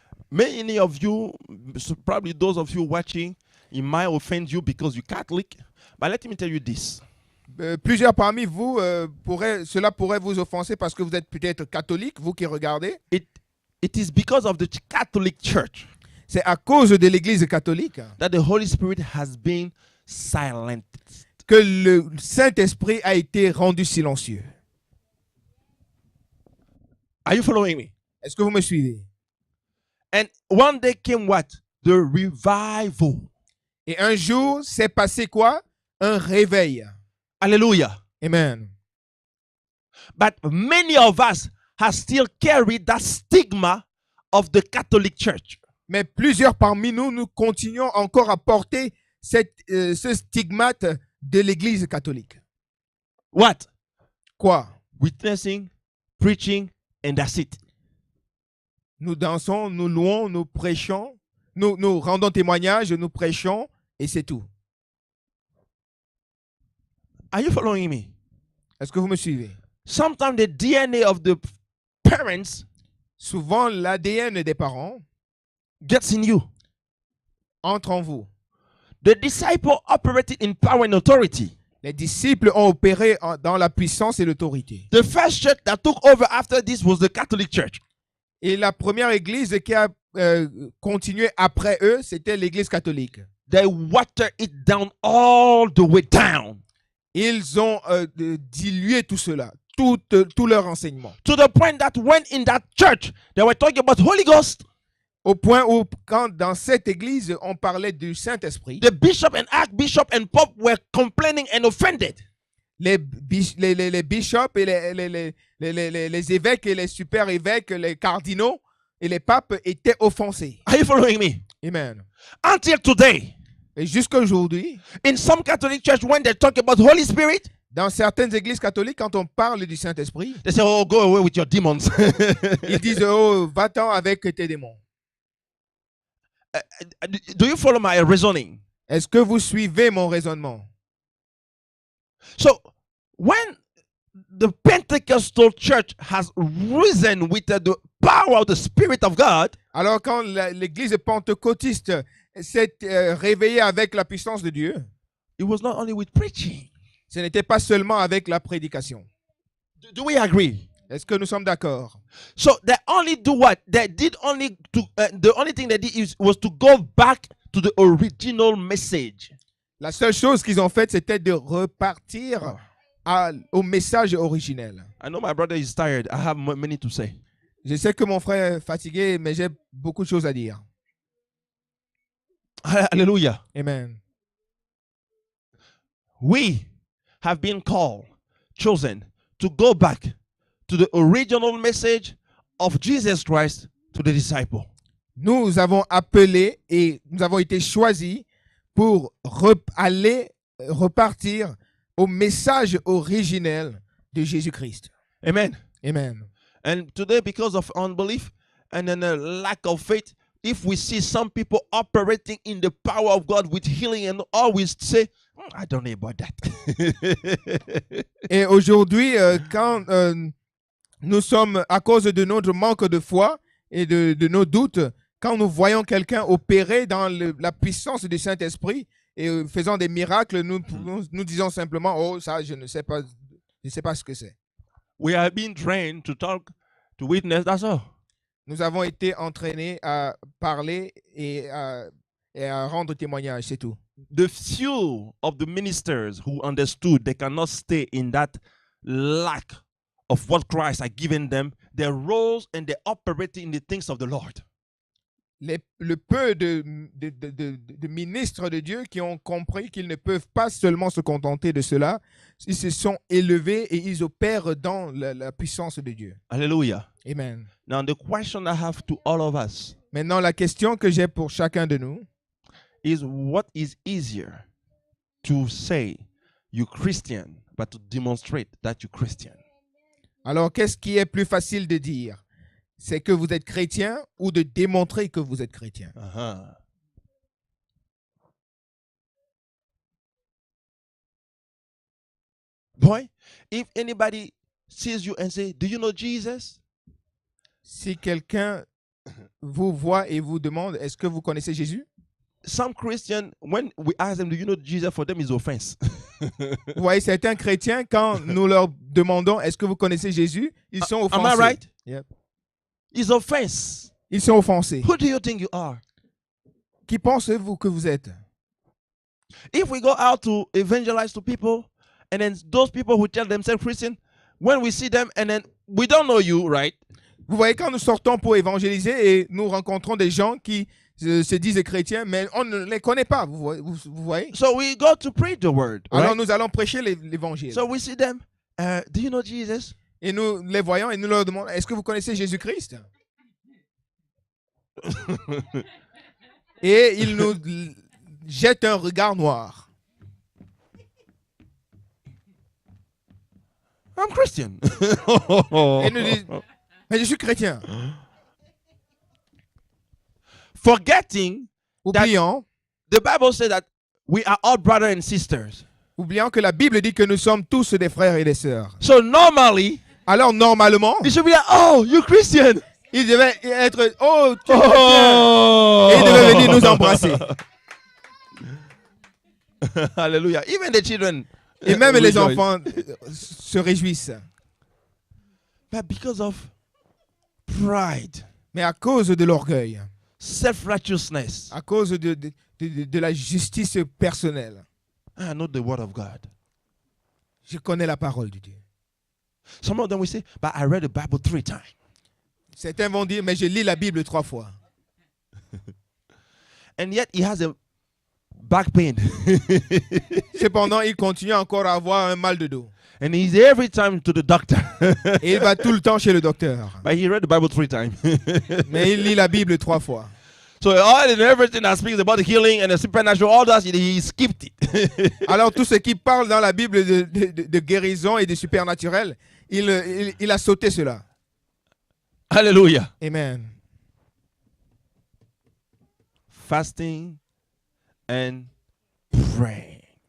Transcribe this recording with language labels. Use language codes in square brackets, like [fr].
[en] Many of you, probably those of you watching, it might offend you because you're Catholic. But let me tell you this. [fr] Plusieurs parmi vous, cela pourrait vous offenser parce que vous êtes peut-être catholique, vous qui regardez. [en] It is because of the Catholic Church [fr] C'est à cause de l'Église catholique [en] that the Holy Spirit has been silent. [fr] que le Saint-Esprit a été rendu silencieux. [en] Are you following me? [fr] Est-ce que vous me suivez? [en] And one day came what? The revival. [fr] Et un jour, s'est passé quoi? Un réveil. Hallelujah. Amen. [en] But many of us have still carried that stigma of the Catholic Church. [fr] Mais plusieurs parmi nous, nous continuons encore à porter ce stigmate de l'Église catholique. [en] What? [fr] Quoi? [en] Witnessing, preaching, and that's it. [fr] Nous dansons, nous louons, nous prêchons, nous rendons témoignage, nous prêchons, et c'est tout. [en] Are you following me? [fr] Est-ce que vous me suivez? [en] Sometimes the DNA of the parents [fr] Souvent, l'ADN des parents [en] gets in you. [fr] entre en vous. [en] The disciple operated in power and authority. [fr] Les disciples ont opéré dans la puissance et l'autorité. [en] The first church that took over after this was the Catholic Church. [fr] Et la première église qui a continué après eux, c'était l'église catholique. [en] They watered it down all the way down. [fr] Ils ont dilué tout cela, tout leur enseignement. [en] To the point that when in that church, they were talking about Holy Ghost, [fr] Au point où, quand dans cette église, on parlait du Saint-Esprit, [en] the bishop and archbishop and pope were complaining and offended. [fr] les bishops et les évêques et les super évêques, les cardinaux et les papes étaient offensés. [en] Are you following me? Amen. Until today, [fr] Et jusqu'à aujourd'hui, [en] in some Catholic church, when they talk about Holy Spirit, [fr] dans certaines églises catholiques, quand on parle du Saint-Esprit, [en] they say, "Oh, go away with your demons." [fr] ils disent « Oh, va-t'en avec tes démons ». [en] Do you follow my reasoning? [fr] Est-ce que vous suivez mon raisonnement? [en] So, when the Pentecostal church has risen with the power of the Spirit of God, [fr] Alors quand l'église pentecôtiste s'est réveillée avec la puissance de Dieu, [en] it was not only with preaching. [fr] ce n'était pas seulement avec la prédication. [en] Do we agree? [fr] Est-ce que nous sommes d'accord? [en] So they only do what? They did only to the only thing they did was to go back to the original message. [fr] La seule chose qu'ils ont faite, c'était de repartir au message originel. [en] I know my brother is tired. I have many to say. [fr] Je sais que mon frère est fatigué, mais j'ai beaucoup de choses à dire. Hallelujah. Amen. [en] We have been called, chosen to go back to the original message of Jesus Christ to the disciple. [fr] Nous avons appelé et nous avons été choisis pour aller repartir au message originel de Jésus-Christ. Amen. Amen. [en] And today, because of unbelief and then a lack of faith, if we see some people operating in the power of God with healing and all, we say, I don't know about that. [fr] Et aujourd'hui, quand nous sommes, à cause de notre manque de foi et de nos doutes, quand nous voyons quelqu'un opérer dans la puissance du Saint-Esprit et faisant des miracles, nous disons simplement, oh, ça, je ne sais pas ce que c'est. [en] We are being trained to talk, to witness, that's all. [fr] Nous avons été entraînés à parler et à rendre témoignage, c'est tout. [en] The few of the ministers who understood they cannot stay in that lack of what Christ had given them, they rose and they operated in the things of the Lord. [fr] Le peu de ministres de Dieu qui ont compris qu'ils ne peuvent pas seulement se contenter de cela, ils se sont élevés et ils opèrent dans la puissance de Dieu. Hallelujah. Amen. [en] Now the question I have to all of us [fr] Maintenant, la question que j'ai pour chacun de nous, [en] is what is easier to say you're Christian but to demonstrate that you're Christian? [fr] alors qu'est-ce qui est plus facile de dire? C'est que vous êtes chrétien ou de démontrer que vous êtes chrétien? Uh-huh. [en] Boy, if anybody sees you and say, do you know Jesus? [fr] Si quelqu'un vous voit et vous demande, est-ce que vous connaissez Jésus? [en] Some Christian, when we ask them, do you know Jesus? For them is offense. [fr] Vous voyez, certains chrétiens, quand nous leur demandons, est-ce que vous connaissez Jésus? Ils sont offensés. [en] Am I right? Yep. It's offense. [fr] Ils sont offensés. [en] Who do you think you are? [fr] Qui pensez-vous que vous êtes? [en] If we go out to evangelize to people, and then those people who tell themselves Christian, when we see them and then we don't know you, right? [fr] Vous voyez, quand nous sortons pour évangéliser et nous rencontrons des gens qui se disent chrétiens, mais on ne les connaît pas, vous voyez? [en] So we go to preach the word, [fr] Alors [en] right? [fr] nous allons prêcher l'évangile. [en] So we see them. Do you know Jesus? [fr] Et nous les voyons et nous leur demandons, est-ce que vous connaissez Jésus-Christ? Et ils nous jettent un regard noir. [en] I'm Christian. [fr] Et nous disent, mais je suis chrétien. [en] Forgetting [fr] Oubliant, [en] the Bible says that we are all brothers and sisters. [fr] oubliant que la Bible dit que nous sommes tous des frères et des sœurs. [en] So normally, [fr] Alors normalement, [en] it should be like, oh, you Christian. [fr] il devait être, oh, tu es chrétien. Et il devait venir nous embrasser. [en] Hallelujah. Even the children. [fr] Et même les [en] rejoice. [fr] enfants se réjouissent. [en] But because of pride, [fr] Mais à cause de l'orgueil, [en] self-righteousness, [fr] à cause de la justice personnelle, [en] I know the word of God. [fr] je connais la parole de Dieu. [en] Some of them will say, but I read the Bible 3 times. [fr] Certains vont dire, mais je lis la Bible 3 fois. [en] And yet he has a back pain. [fr] Cependant, il continue encore à avoir un mal de dos. [en] And he's every time to the doctor. [fr] Et il va tout le temps chez le docteur. [en] But he read the Bible 3 times. [fr] Mais il lit la Bible 3 fois. [en] So all and everything that speaks about the healing and the supernatural, all that, he skipped it. [fr] Alors tout ce qui parle dans la Bible de guérison et de supernaturel, il a sauté cela. Hallelujah. Amen. [en] Fasting and praying.